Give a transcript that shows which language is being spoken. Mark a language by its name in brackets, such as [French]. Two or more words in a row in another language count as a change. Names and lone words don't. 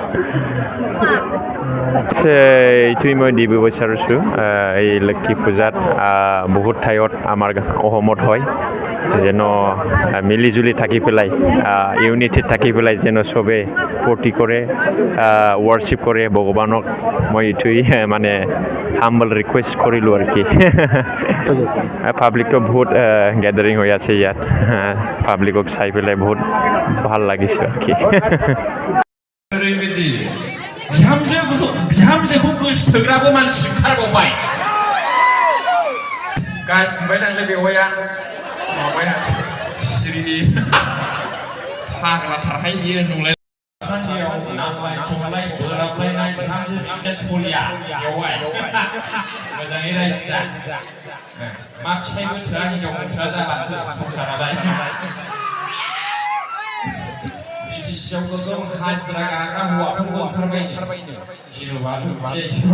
[Assamese] এইটোৱেই মই দিব বিচাৰিছোঁ এই লক্ষী পূজাত বহুত ঠাইত আমাৰ অসমত হয় যেন মিলি জুলি থাকি পেলাই ইউনিটিত থাকি পেলাই যেন চবে ফূৰ্তি কৰে ৱৰ্শ্বিপ কৰে ভগৱানক মই এইটোৱেই মানে [English] humble request [Assamese] কৰিলোঁ আৰু কি পাব্লিকটো বহুত গেদাৰিং হৈ আছে ইয়াত পাব্লিকক চাই পেলাই বহুত ভাল লাগিছে আৰু কি [Bodo] बिहामजोखौ गोसोथोग्राबो मानसि ओंखारबावबाय गासिबाय नांलाय बेवाया माबाया सिरि फाग्लाथारहाय बियो नंलाय सानदियाव नांलाय खमलाय बोराबलायनाय बिहामजो बिहामजो सलिया बेवाय मोजाङै रायजो जा मा फिसाय मोनथिया हिनजाव मोनथिया जाला संसारालाय बिटिसियाव गोगोम हाजिरा गाग्रा हौवाफोरबो ओंखारबायनो गिलुबा लुबसै